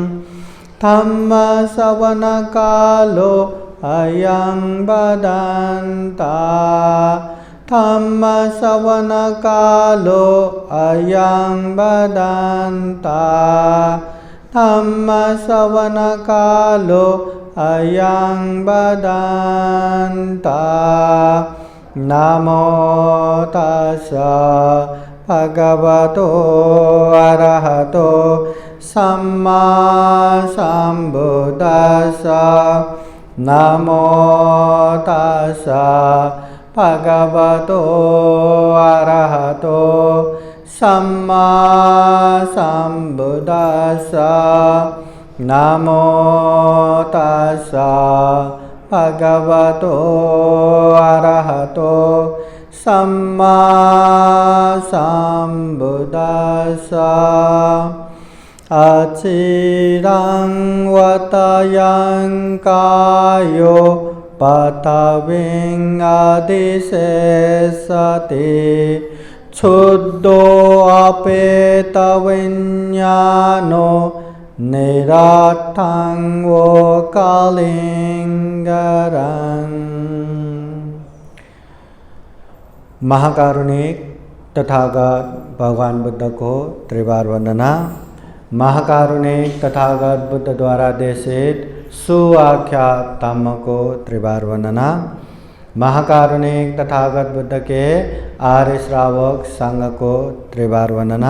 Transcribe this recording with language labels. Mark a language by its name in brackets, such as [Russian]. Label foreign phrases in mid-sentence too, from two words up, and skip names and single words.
[Pali] धम्मश्रवणकालो अयं बदन्ता धम्मश्रवणकालो अयं बदन्ता धम्मश्रवणकालो अयं बदन्ता। नमो तस्सै भगवतो अरहतो सम्मा सम्बुद्दस्सै। नमो तस्सै भगवतो अरहतो सम्मा सम्बुद्दस्सै। नमो तस्सै भगवतो अरहतो सम्मा सम्बुद्दस्सै। अचिरं वतयं कायो पृथिवीं अधिशेषते क्षुद्रोऽपेतविज्ञानो निरर्थं वो कलिंगरं। [Hindi] महाकारुणिक तथागत भगवान बुद्ध को त्रिवार वंदना। महाकारुणिक तथागत बुद्ध द्वारा देशित सुआख्यात धम्म को त्रिवार वंदना। महाकारुणिक तथागत बुद्ध के आर्य श्रावक संघ को त्रिवार वंदना।